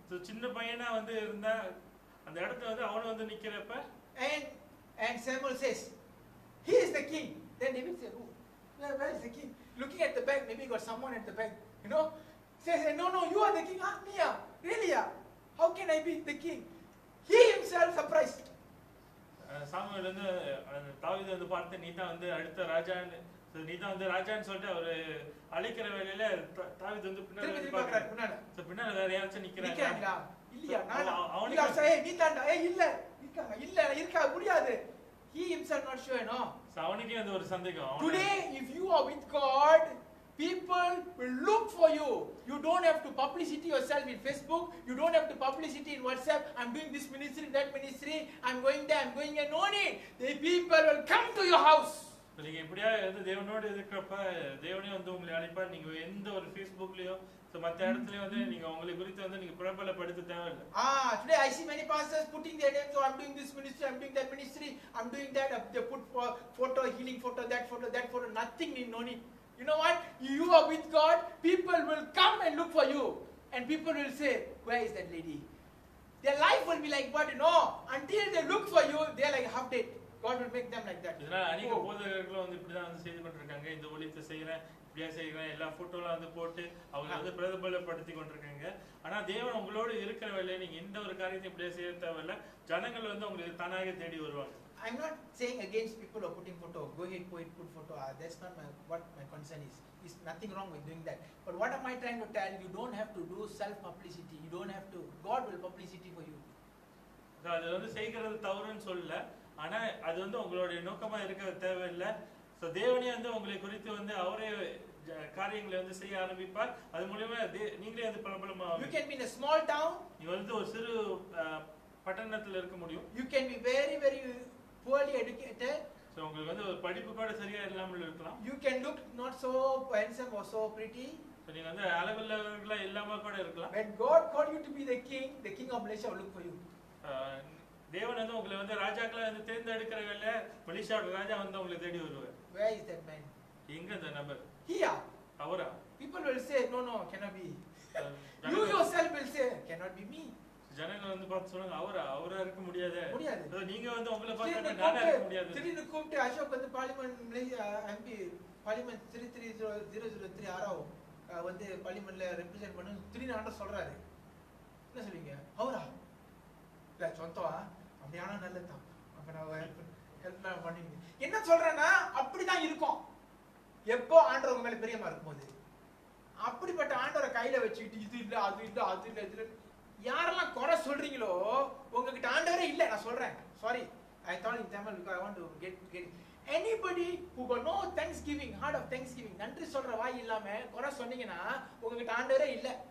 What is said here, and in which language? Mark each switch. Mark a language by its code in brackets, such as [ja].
[ta] சின்ன பையனா வந்து இருந்தா அந்த இடத்துல வந்து அவனும் வந்து நிக்கிறப்ப [en] and Samuel says, he is the king. Then David said, oh, where is the king? Looking at the back, maybe got someone at the back, you know, says, no, you are the king. Ah, me, really? How can I be the king? He himself surprised. [ta] Samuel வந்து தாவீது வந்து பார்த்து நீ தான் வந்து அடுத்த ராஜான்னு, நீ தான் வந்து ராஜான்னு சொல்லிட்டு அவரு அழைக்கிற வேலையில தாவீது வந்து பின்னால வேற யாராச்சும் நிக்கிறாங்களா இல்லையா? அவனுக்கு நீ தாண்டா இல்ல இருக்காங்க இல்ல இருக்க முடியாது. [en] He himself not sure, no. [ta] அவனுக்கே வந்து ஒரு சந்தேகம். [en] Today if you are with God, people will look for you. You don't have to publicity yourself in Facebook. You don't have to publicity in WhatsApp. I'm doing this ministry, that ministry. I'm going there, I'm going here. No need. The people will come to your house. [ta] நீங்க எப்படியா வந்து தேவனோடு இருக்கிறப்ப தேவனே வந்து உங்களை அழைப்பார். நீங்க எந்த ஒரு Facebookலயோ மத்த இடத்துலயும் வந்து நீங்க உங்களை குறித்து வந்து நீங்க பிரபலப்படுத்த தேவையில்லை. [en] Today I see many pastors putting their names. So I'm doing this ministry, I'm doing that ministry, I'm doing that. They put photo, healing photo, that photo. Nothing need, no need. You know what? You are with God. People will come and look for you, and people will say, "Where is that lady?" Their life will be like what, you know. Until they look for you, they are like half dead. God will make them like that. [ta] இதனால अनेक போதகர்களும் வந்து இப்படி தான் வந்து செய்து கொண்டிருக்காங்க. இந்த ஊழியத்தை செய்யறேன், இப்படியே செய்யறேன், எல்லா போட்டோலாம் வந்து போட்டு அவங்க வந்து பிரதிபலப்படுத்தி கொண்டிருக்காங்க. ஆனா தேவன் உங்களோடு இருக்கிற வேளையில நீங்க எந்த ஒரு காரியத்தையும் இப்படியே செய்ய தேவையில்லை. ஜனங்கள் வந்து உங்களுக்கு தானாக தேடி வருவாங்க. [en] I'm not saying against people who are putting photo. Go ahead, put photo. That's not what my concern is. There's nothing wrong with doing that. But what am I trying to tell? You don't have to do self-publicity. You don't have to. God will publicity for you. [ta] அது வந்து செய்கிறது தவறுன்னு சொல்லல, ஆனா அது வந்து உங்களுடைய நோக்கமா இருக்க தேவையில்லை. ஸோ தேவனே வந்து உங்களை குறித்து வந்து அவரே காரியங்களை வந்து செய்ய ஆரம்பிப்பார். அது மூலமா நீங்களே வந்து பிரபலமா. [en] You can be in a small town. [ta] நீங்க வந்து ஒரு சிறு பட்டணத்துல இருக்க முடியும். [en] You can be very very poorly educated. [ta] So உங்களுக்கு வந்து ஒரு படிப்பு கூட சரியா இல்லாமல் இருக்கலாம். [en] You can look not so handsome or so pretty. [ta] So நீங்க வந்து அழகுள்ளவர்களா இல்லாம கூட இருக்கலாம். [en] When God called you to be the king of Malaysia will look for you. [ta] தேவன் வந்து உங்களை வந்து ராஜாக்களா வந்து தேர்ந்தெடுக்கிற வேளையில மலேசியாவோட ராஜா வந்து உங்களை தேடி வருவார். [en] Where is that man? [ta] எங்க அந்த நபர்? [en] Here. [ta] அவரா? [en] People will say no cannot be. You yourself will say cannot be me. [ta] ஜனங்கள் வந்து பார்த்து சொல்லுங்க அவரா இருக்க முடியாது. நீங்க வந்து உங்களை பார்த்து நானா இருக்க முடியாது. திடீர்னு கூப்பிட்டு அசோக் வந்து பார்லிமென்ட் மலேசியா எம்பி பார்லிமென்ட் 33003 ஆராவோ வந்து பார்லிமென்ட்ல ரெப்ரசன்ட் பண்ணு திடீர்னு ஆண்டவர் சொல்றாரு. என்ன சொல்வீங்க? அவரா? இல்ல சொந்தவா? அப்படியானா நல்லதுதான். அப்ப நான் ஹெல்ப் பண்ணுவீங்க. என்ன சொல்றேன்னா அப்படிதான் இருக்கும். எப்போ ஆண்டவர் உங்க மேல பிரியமா இருக்கும்போது. அப்படிப்பட்ட ஆண்டவரை கையில வச்சுக்கிட்டு இது இல்ல அது இல்ல அது இல்ல இது இல்ல யாரெல்லாம் குறை சொல்றீங்களோ உங்ககிட்ட ஆண்டவரே இல்ல. நான் சொல்றேன் sorry [en] I thought in Tamil because I want to get anybody who got no thanksgiving heart of thanksgiving [ta] நன்றி சொல்ற வாய் இல்லாம குறை சொன்னீங்கன்னா உங்ககிட்ட ஆண்டவரே இல்ல.